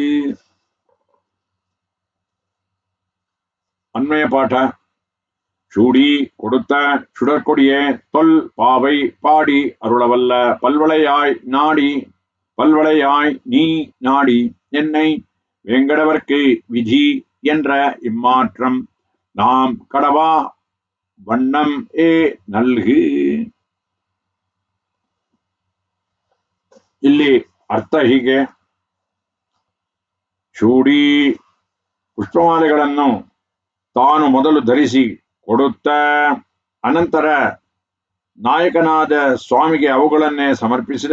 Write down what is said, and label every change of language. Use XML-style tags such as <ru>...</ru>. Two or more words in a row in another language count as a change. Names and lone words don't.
<ta>அன்மய பாட்ட சூடி கொடுத்த சுடற்கொடியே தொல் பாவை பாடி அருளவல்ல பல்வளையாய் நீ நாடி என்னை வேங்கடவர்க்கு விதி என்ற இம்மாற்றம் நாம் கடவா வண்ணம் நல்கு.</ta> <kn>ಇಲ್ಲಿ ಅರ್ಥ ಹೀಗೆ: ಚೂಡಿ ಪುಷ್ಪಮಾಲೆಗಳನ್ನು ತಾನು ಮೊದಲು ಧರಿಸಿ ಕೊಡುತ್ತ ಅನಂತರ ನಾಯಕನಾದ ಸ್ವಾಮಿಗೆ ಅವುಗಳನ್ನೇ ಸಮರ್ಪಿಸಿದ.</kn>